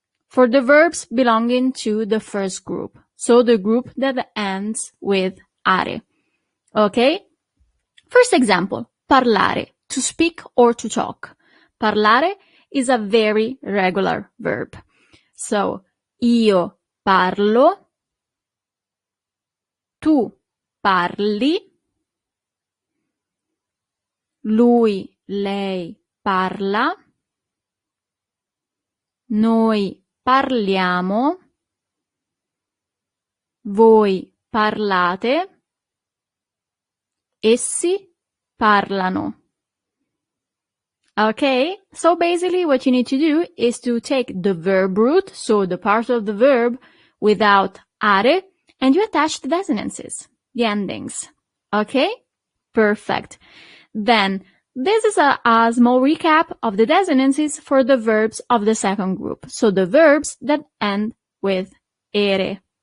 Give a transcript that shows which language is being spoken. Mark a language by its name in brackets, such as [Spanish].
[English] For the verbs belonging to the first group. So the group that ends with are. Okay? First example, parlare, to speak or to talk. Parlare is a very regular verb. [Italian] So, io parlo, tu parli, lui, lei parla, noi parliamo, voi parlate, essi parlano. [English] Okay, so basically what you need to do is to take the verb root, so the part of the verb without are, and you attach the desinences, the endings. Okay, perfect. Then this is a small recap of the desinences for the verbs of the second group, so the verbs that end with ere.